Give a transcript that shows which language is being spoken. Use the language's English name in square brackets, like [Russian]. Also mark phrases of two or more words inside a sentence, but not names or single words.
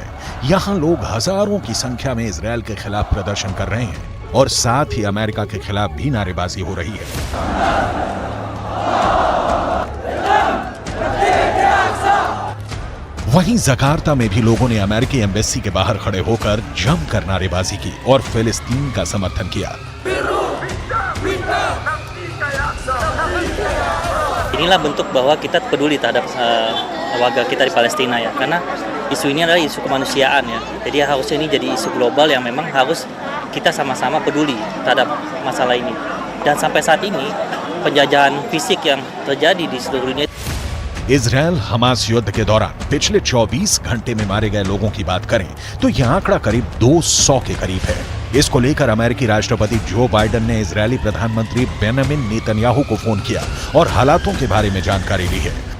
[Hindi] यहाँ लोग हजारों की संख्या में इजरायल के खिलाफ प्रदर्शन कर रहे हैं और साथ ही अमेरिका के खिलाफ भी नारेबाजी हो रही है। वहीं जकार्ता में भी लोगों ने अमेरिकी एम्बेसी के बाहर खड़े होकर जमकर नारेबाजी की और फिलिस्तीन का समर्थन किया। [Indonesian] Inilah bentuk bahwa kita peduli terhadap warga kita di Palestina ya, karena isu ini adalah isu kemanusiaan ya. Jadi harusnya ini jadi isu global yang memang harus kita sama-sama peduli terhadap masalah ini. Dan sampai saat ini penjajahan fisik yang terjadi di seluruh dunia. [Hindi] इजरायल हमास युद्ध के दौरान पिछले 24 घंटे में मारे गए लोगों की बात करें तो यह आंकड़ा करीब 200 के करीब है। इसको लेकर अमेरिकी राष्ट्रपति जो बाइडेन ने इजरायली प्रधानमंत्री बेंजामिन नेतन्याहू को फोन किया और हालातों के बारे में जानकारी ली है।